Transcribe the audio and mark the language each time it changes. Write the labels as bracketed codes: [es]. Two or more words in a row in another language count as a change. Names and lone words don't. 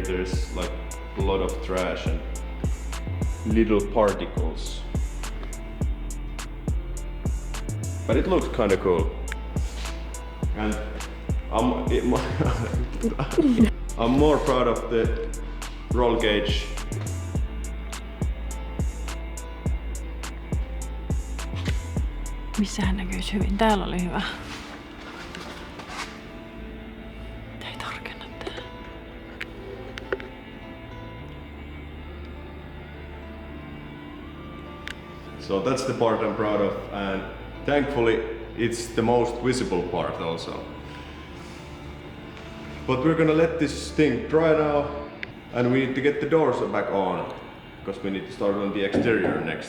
[en] There's like a lot of trash and little particles. But it looks kind of cool. And I'm more proud of the roll gauge. [fi] Missähän näkyisi hyvin? Täällä oli hyvä. Ei tarkenna tää. [en] So that's the part I'm proud of, and thankfully it's the most visible part also. But we're gonna let this thing dry now, and we need to get the doors back on, because we need to start on the exterior next.